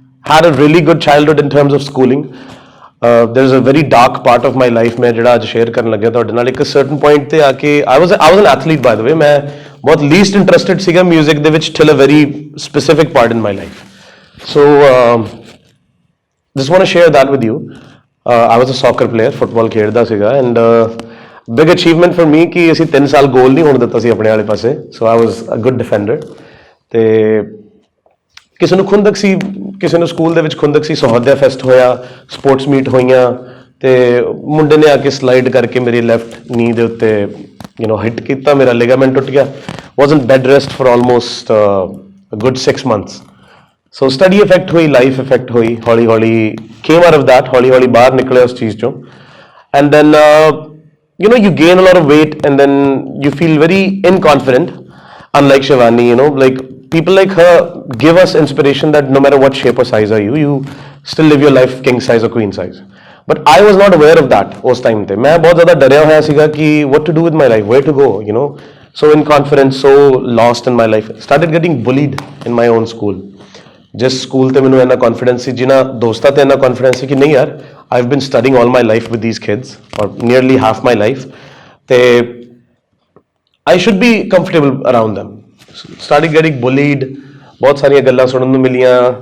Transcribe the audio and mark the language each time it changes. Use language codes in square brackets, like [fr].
[en] Had a really good childhood in terms of schooling. There's a very dark part of my life [pa] ਮੈਂ ਜਿਹੜਾ ਅੱਜ share ਕਰਨ ਲੱਗਿਆ ਤੁਹਾਡੇ ਨਾਲ। ਇੱਕ certain point ਤੇ ਆ ਕੇ [en] I was an athlete, by the way. [pa] ਮੈਂ ਬਹੁਤ least interested ਸੀਗਾ ਮਿਊਜ਼ਿਕ ਦੇ ਵਿੱਚ [en] till a very specific part in my life. So just want to share that with you. I was a soccer player, football [pa] ਖੇਡਦਾ ਸੀਗਾ, [en] and big achievement for me [pa] ਕਿ ਅਸੀਂ 3 ਸਾਲ ਗੋਲ ਨਹੀਂ ਹੋਣ ਦਿੱਤਾ ਸੀ ਆਪਣੇ ਵਾਲੇ ਪਾਸੇ, [en] So I was a good defender. [pa] ਤੇ ਕਿਸੇ ਨੂੰ ਖੁੰਦਕ ਸੀ, ਕਿਸੇ ਨੂੰ ਸਕੂਲ ਦੇ ਵਿੱਚ ਖੁੰਦਕ ਸੀ, ਸਹੌਦਿਆ ਫੈਸਟ ਹੋਇਆ, ਸਪੋਰਟਸ ਮੀਟ ਹੋਈਆਂ, ਤੇ ਮੁੰਡੇ ਨੇ ਆ ਕੇ ਸਲਾਈਡ ਕਰਕੇ ਮੇਰੀ ਲੈਫਟ ਨੀ ਦੇ ਉੱਤੇ ਹਿੱਟ ਕੀਤਾ, ਮੇਰਾ ਲਿਗਾਮੈਂਟ ਟੁੱਟ ਗਿਆ। [en] Was in bed rest for almost good 6 months। [pa] So study effect ਹੋਈ, ਲਾਈਫ ਇਫੈਕਟ ਹੋਈ, ਹੌਲੀ ਹੌਲੀ [en] came out of that, [pa] ਹੌਲੀ ਹੌਲੀ ਬਾਹਰ ਨਿਕਲੇ ਉਸ ਚੀਜ਼ ਚੋਂ। [en] And then you gain a lot of weight and then you feel very inconfident, unlike Shivani, like people like her give us inspiration that no matter what shape or size are you still live your life king size or queen size. But I was not aware of that [pa] ਉਸ time ਤੇ ਮੈਂ ਬਹੁਤ ਜ਼ਿਆਦਾ ਡਰਿਆ ਹੋਇਆ ਸੀਗਾ ਕਿ [en] what to do with my life, where to go, so inconfident, so lost in my life, started getting bullied in my own school। [pa] ਜਿਸ ਸਕੂਲ ਤੇ ਮੈਨੂੰ ਇੰਨਾ ਕੌਨਫੀਡੈਂਸ ਸੀ, ਜਿਨ੍ਹਾਂ ਦੋਸਤਾਂ ਤੇ ਇੰਨਾ ਕੌਨਫੀਡੈਂਸ ਸੀ ਕਿ ਨਹੀਂ ਯਾਰ [en] I've been studying all my life with these kids or nearly half my life, ਤੇ I should be comfortable around them. Starting getting bullied, [pa] ਬਹੁਤ ਸਾਰੀਆਂ ਗੱਲਾਂ ਸੁਣਨ ਨੂੰ ਮਿਲੀਆਂ।